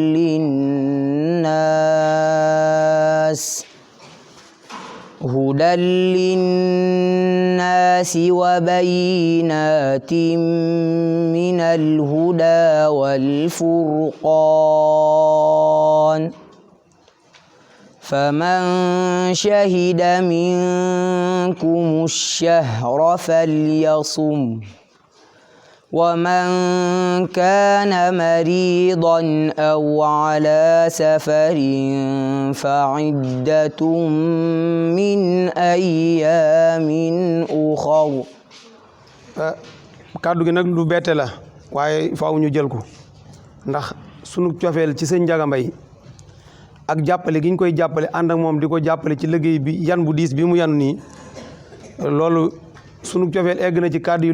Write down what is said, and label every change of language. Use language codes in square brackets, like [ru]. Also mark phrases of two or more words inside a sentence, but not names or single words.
[ar] للناس وبينات من الهدى والفرقان فمن شهد منكم الشهر فليصم ومن كان مريضا أو على سفر فعدة من أيام أخر. [wo] kàddu gi nag lu bette la waaye faaw ñu jël ko ndax sunu cofeel ci sëñ Ndiaga Mbaye ak jàppale gi ñu koy jàppale ànd ak moom di ko jàppale ci liggéey bi yan bu diis bi mu yanu nii loolu sunu cofeel egg na ci kàddu yi lu